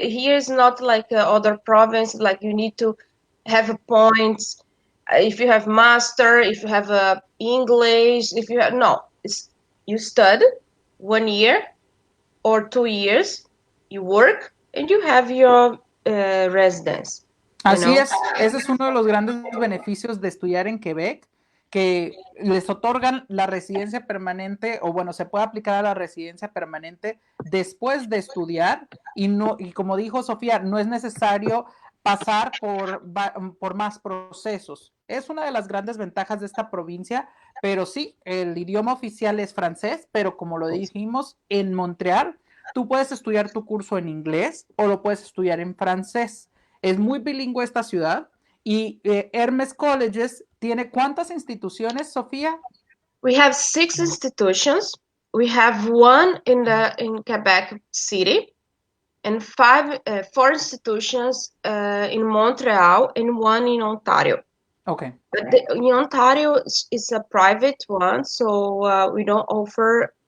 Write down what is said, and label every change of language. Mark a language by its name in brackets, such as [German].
[English] Here is not like other province. Like you need to have points. If you have master, if you have English, if you have no, you study 1 year or 2 years, you work, and you have your residence. [Spanish] Así es, ese es uno de los grandes beneficios de estudiar en Quebec, que les otorgan la residencia permanente, o bueno, se puede aplicar a la residencia permanente después de estudiar, y como dijo Sofía, no es necesario pasar por más procesos. Es una de las grandes ventajas de esta provincia, pero sí, el idioma oficial es francés, pero como lo dijimos, en Montreal, tú puedes estudiar tu curso en inglés o lo puedes estudiar en francés. Es muy bilingüe esta ciudad y Hermes Colleges tiene ¿cuántas instituciones, Sofía? [English] We have 6 institutions. We have one in Quebec City, and 4 institutions in Montreal, and one in Ontario. Okay. But in Ontario is a private one, so we don't offer